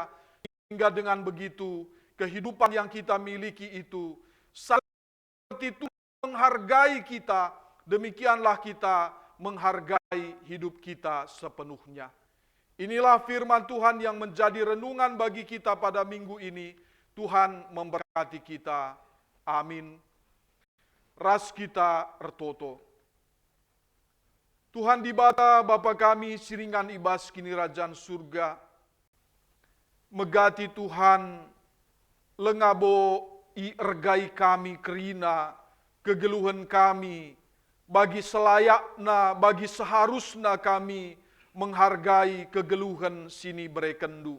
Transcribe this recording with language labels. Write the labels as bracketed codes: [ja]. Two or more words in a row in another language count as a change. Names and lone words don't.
[id] Hingga dengan begitu, kehidupan yang kita miliki itu seperti Tuhan menghargai kita, demikianlah kita menghargai hidup kita sepenuhnya. Inilah firman Tuhan yang menjadi renungan bagi kita pada minggu ini. Tuhan memberkati kita. Amin. [btx] Ras kita ertoto. Tuhan dibata Bapa kami siringan ibas kini Rajan surga. Megati Tuhan lengabo i ergai kami kerina kegeluhan kami bagi selayakna, [id] bagi seharusna kami menghargai [btx] kegeluhan sini berekendu.